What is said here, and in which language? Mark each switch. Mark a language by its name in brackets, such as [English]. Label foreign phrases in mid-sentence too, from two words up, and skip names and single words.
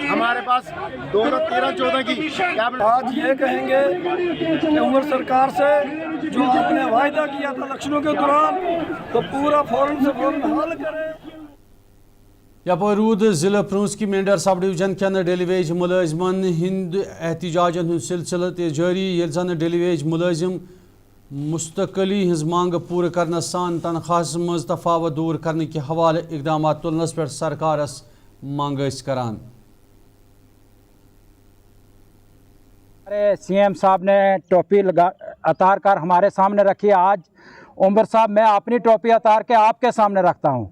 [Urdu] ہمارے پاس 2013-14 کی کیبنٹ. آج یہ کہیں گے کہ عمر سرکار سے جو آپ نے وعدہ کیا تھا الیکشنوں کے دوران تو پورا فوراً سے فوراً حل کریں. [Kashmiri] یپر رود ضلع پرونس کی مینڈر [English] sub division [Kashmiri] کن [English] daily wage [Kashmiri] ملازمن ہند احتجاجن ہند سلسلہ تہ جاری یل زن [English] daily wage [Kashmiri] ملازم مستقلی ہز مانگ پور کرنے سان تنخواہ مز تفاوت دور کرنے کے حوالہ اقدامات تلنس پہ سرکارس مانگ کران. [Urdu] ہمارے CM صاحب نے ٹوپی اتار کر ہمارے سامنے رکھی. آج عمر صاحب میں اپنی ٹوپی اتار کے آپ کے سامنے رکھتا ہوں.